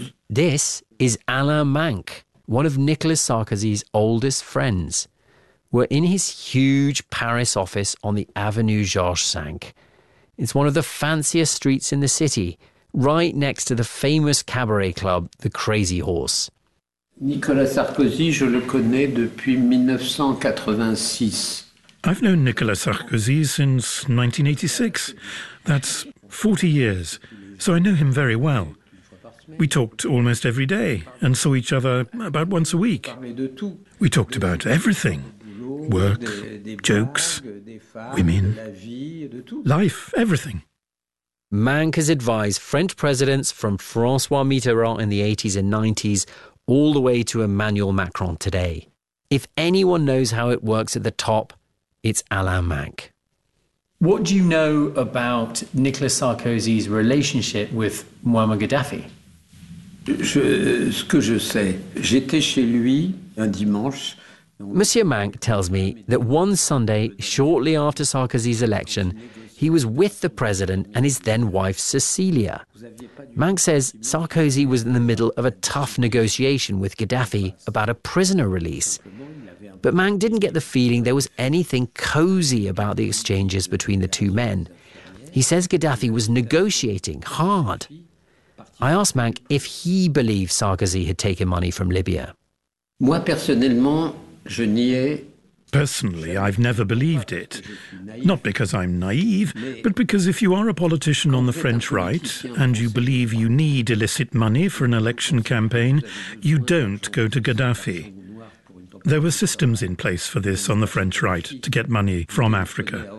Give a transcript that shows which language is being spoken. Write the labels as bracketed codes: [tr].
[en] This is Alain Manc, one of Nicolas Sarkozy's oldest friends. We're in his huge Paris office on the Avenue Georges V. It's one of the fanciest streets in the city, right next to the famous cabaret club, the Crazy Horse. [fr] Nicolas Sarkozy, je le connais depuis 1986. [en] I've known Nicolas Sarkozy since 1986. That's 40 years, so I know him very well. We talked almost every day and saw each other about once a week. We talked about everything. Work, jokes, women, life, everything. Manc has advised French presidents from François Mitterrand in the 80s and 90s all the way to Emmanuel Macron today. If anyone knows how it works at the top, it's Alain Manc. What do you know about Nicolas Sarkozy's relationship with Muammar Gaddafi? [fr] Ce que je sais, j'étais chez lui un dimanche. [en] Monsieur Manc tells me that one Sunday, shortly after Sarkozy's election, he was with the president and his then-wife, Cecilia. Manc says Sarkozy was in the middle of a tough negotiation with Gaddafi about a prisoner release. But Manc didn't get the feeling there was anything cozy about the exchanges between the two men. He says Gaddafi was negotiating hard. I asked Manc if he believed Sarkozy had taken money from Libya. [fr] Moi, personnellement, je n'y ai... [en] Personally, I've never believed it. Not because I'm naive, but because if you are a politician on the French right and you believe you need illicit money for an election campaign, you don't go to Gaddafi. There were systems in place for this on the French right to get money from Africa.